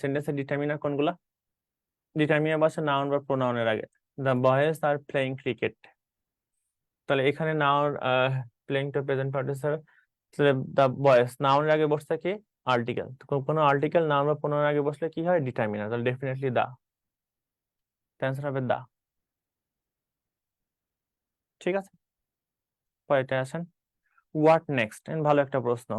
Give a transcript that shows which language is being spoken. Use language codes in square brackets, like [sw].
[bn] Sentence এর determiner কোনগুলা? Determiner বসে নাউন বা প্রোনাউনের আগে। [en] The boys are playing cricket. [bn] তাহলে এখানে noun [en] playing to present participle, [bn] তাহলে [en] the boys [bn] নাউনের আগে বসছে কি? আর্টিকেল। কোনো আর্টিকেল নাউন বা প্রোনাউনের আগে বসলে কি হয়? ডিটারমিনার। তাহলে ডেফিনেটলি দা। অ্যান্সার হবে দা। ঠিক আছে, পরেরটা আসেন। [en] what next, [bn] ভালো একটা প্রশ্ন।